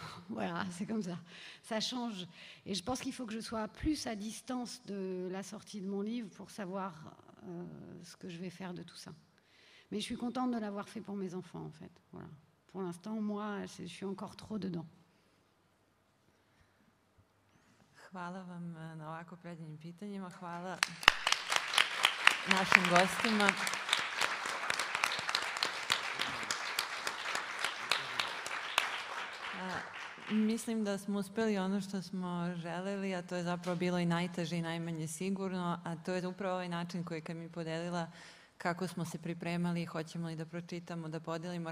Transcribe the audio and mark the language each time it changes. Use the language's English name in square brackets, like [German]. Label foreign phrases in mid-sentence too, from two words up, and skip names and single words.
[French] Voilà, c'est comme ça. Ça change. Et je pense qu'il faut que je sois plus à distance de la sortie de mon livre pour savoir ce que je vais faire de tout ça. Mais je suis contente de l'avoir fait pour mes enfants, en fait. Voilà. Pour l'instant, moi, je suis encore trop dedans. [Serbian] Hvala vam na ovako predivnim pitanjima. Hvala našim gostima. Mislim da smo uspeli ono što smo želeli, a to je zapravo bilo i najteže i najmanje sigurno, a to je upravo ovaj način koji kad mi podelila kako smo se pripremali, hoćemo li da pročitamo, da podelimo.